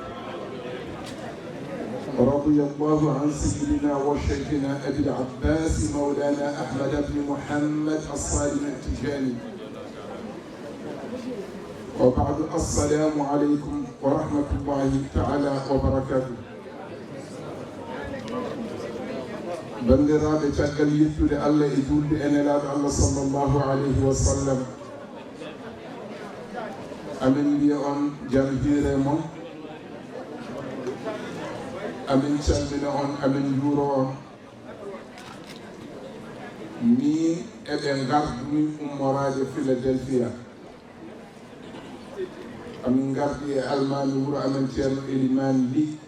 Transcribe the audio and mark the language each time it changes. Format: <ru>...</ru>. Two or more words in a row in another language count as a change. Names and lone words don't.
<ar>رضي الله عن سيدنا وشيخنا أبي العباس مولانا أحمد بن محمد الصالح التجاني وبعد السلام عليكم ورحمة الله تعالى وبركاته</ar> <ff>bandiraɓe caggal yettude Allah e julde enelaɗo Allah</ff> <ar>صلى الله عليه وسلم</ar> <ff>amin mbiya on jam hiire moon amin calmina on amin juuro on min eɓe gardumi ummorade Philadelphia amin gardi e almami wuuro amen ceerno Elimane Ly</ff>